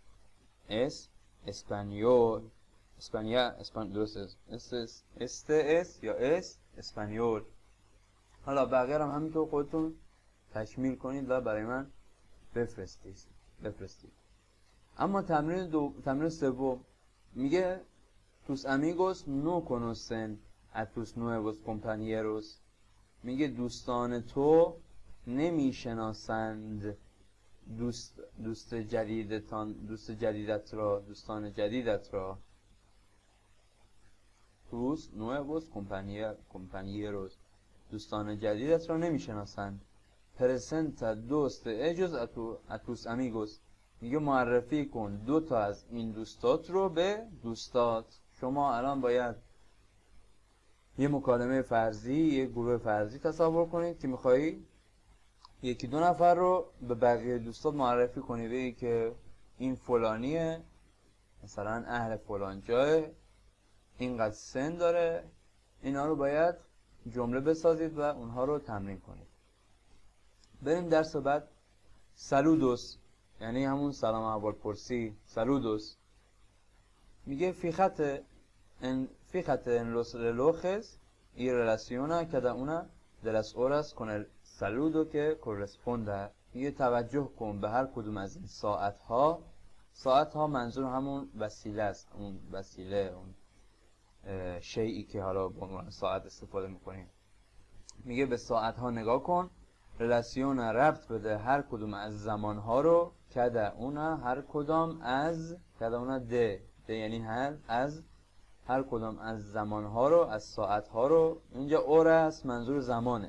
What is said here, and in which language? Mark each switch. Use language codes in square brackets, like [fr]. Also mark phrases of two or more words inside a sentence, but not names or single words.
[fa] اسپانیول، اسپانیا، درست یا اسپانیول. حالا بقیه هم همینطور خودتون تکمیل کنید و برای من بفرستید. اما تمرین سوم میگه [es] tus amigos no conocen a tus nuevos compañeros. [fa] میگه دوستان تو نمیشناسند دوستان جدیدت را. [es] tus nuevos compañeros، [fa] دوستان جدیدت را نمیشناسند. [es] presenta dos de ellos a tus amigos. [fa] میگه معرفی کن 2 تا از این دوستات رو به دوستات. شما الان باید یه مکالمه فرضی، یه گروه فرضی تصور کنید که میخوایی 1-2 نفر رو به بقیه دوستات معرفی کنی، بگی که این فلانیه، مثلا اهل فلان جای، اینقدر سن داره. اینا رو باید جمله بسازید و اونها رو تمرین کنید. بریم درس بعد. سالودوس یعنی همون سلام احوال پرسی. سالودوس میگه [es] fíjate en los relojes y relaciona cada una de las horas con el saludo que corresponda. [fa] میگه توجه کن به هر کدوم از این ساعت ها منظور همون وسیله است، اون وسیله، اون شیئی که حالا به عنوان ساعت استفاده میکنیم. میگه به ساعت ها نگاه کن، رلاسیون ربط بده هر کدوم از زمان ها رو، [es] cada una [fa] هر کدام از، [es] cada una [fa] ده یعنی هر از هر کدام از زمانها رو، از ساعتها رو، اینجا اور است منظور زمانه.